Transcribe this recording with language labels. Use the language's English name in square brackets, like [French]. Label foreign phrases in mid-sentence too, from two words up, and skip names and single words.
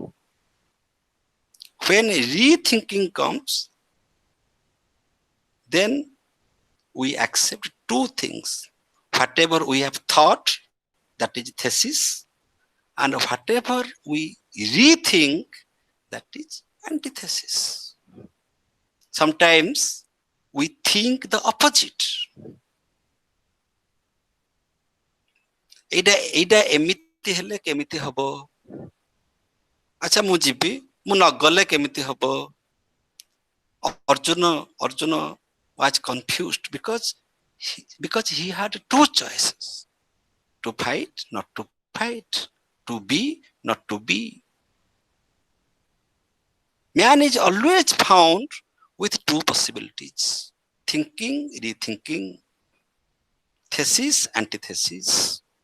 [English] When rethinking comes, then we accept two things. Whatever we have thought, that is thesis, and whatever we rethink, that is antithesis. Sometimes we think the opposite. [Odia] ଏଇଟା ଏମିତି ହେଲେ କେମିତି ହବ? ଆଚ୍ଛା ମୁଁ ଯିବି, ମୁଁ ନ ଗଲେ କେମିତି ହବ? [English] Arjuna was confused because he had two choices: to fight, not to fight, to be, not to be. Man is always found with two possibilities: thinking, rethinking, thesis, antithesis.